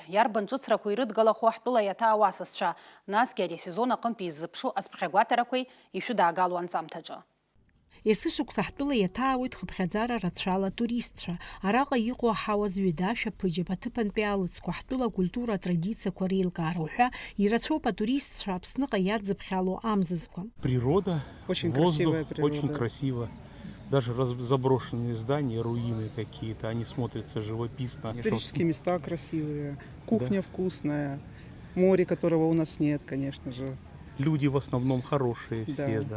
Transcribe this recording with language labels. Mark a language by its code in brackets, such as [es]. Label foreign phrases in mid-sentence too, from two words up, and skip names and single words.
[ab] Иарбан ҿыцрақәа ирыдгалахо ҳтәыла иаҭаа ауасасцәа. Насгьы ари асезон аҟынтәи иззыԥшу азԥхьагәаҭарақәеи ишәыдаагалоу анҵамҭаҿы. Есышықәса ҳтәыла иаҭаауеит хыԥхьаӡара рацәала туристцәа. Араҟа иҟоу аҳауа зҩыда, ашәаԥыџьаԥ, аҭыԥантәи алыҵқәа, ҳтәыла акультура атрадициақәа реилкаара уҳәа ирацәоуп атуристцәа Аԥсныҟа иадзыԥхьало амзызқәа. [ru] Природа, очень воздух, красивая природа. очень красиво. Даже заброшенные здания, руины какие-то, они смотрятся живописно. Исторические места красивые, кухня вкусная, море, которого у нас нет, конечно же. Люди в основном хорошие все, да.